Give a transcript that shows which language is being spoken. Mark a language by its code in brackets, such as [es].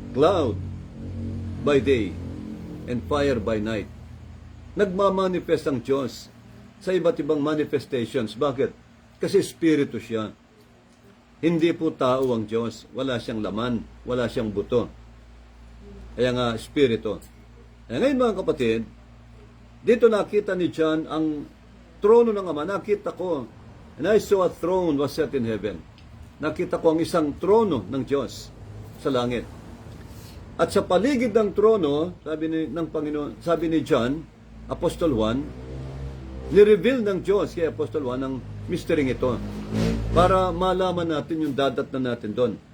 [en] Cloud by day and fire by night. [tl] Nagmamanifest ang Diyos sa iba't ibang manifestations. Bakit? Kasi Espiritu siya. Hindi po tao ang Diyos. Wala siyang laman. Wala siyang buto. Kaya nga, Espiritu. Kaya ngayon mga kapatid, dito nakita ni John ang trono ng Ama. Nakita ko. [en] And I saw a throne was set in heaven. [tl] Nakita ko ang isang trono ng Diyos sa langit. At sa paligid ng trono, ng Panginoon, sabi ni John, Apostol Juan, ni-reveal ng Diyos kay Apostol Juan ang mystery ito para malaman natin yung dadatnan natin doon.